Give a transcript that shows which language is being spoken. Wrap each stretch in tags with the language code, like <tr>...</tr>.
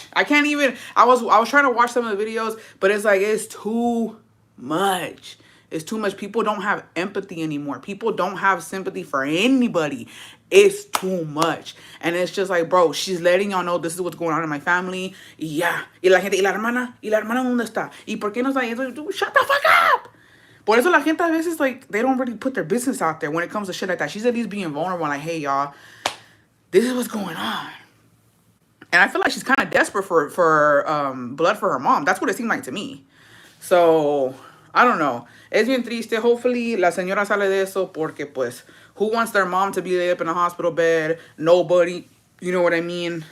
<en>I can't even, I was trying to watch some of the videos, but it's like, it's too much. It's too much. People don't have empathy anymore. People don't have sympathy for anybody. It's too much. And it's just like, bro, she's letting y'all know this is what's going on in my family.</en> <es>Y ya. Y la gente, y la hermana dónde está? ¿Y por qué no está?</es> <en>Shut the fuck up.</en> <es>Por eso la gente a veces,</es> <en>like, they don't really put their business out there when it comes to shit like that. She's at least being vulnerable, like, hey, y'all, this is what's going on. And I feel like she's kind of desperate for blood for her mom. That's what it seemed like to me. So, I don't know.</en> <es>Es bien triste.</es> <en>Hopefully,</en> <es>la señora sale de eso porque, pues,</es> <en>who wants their mom to be laid up in a hospital bed? Nobody. You know what I mean?</en>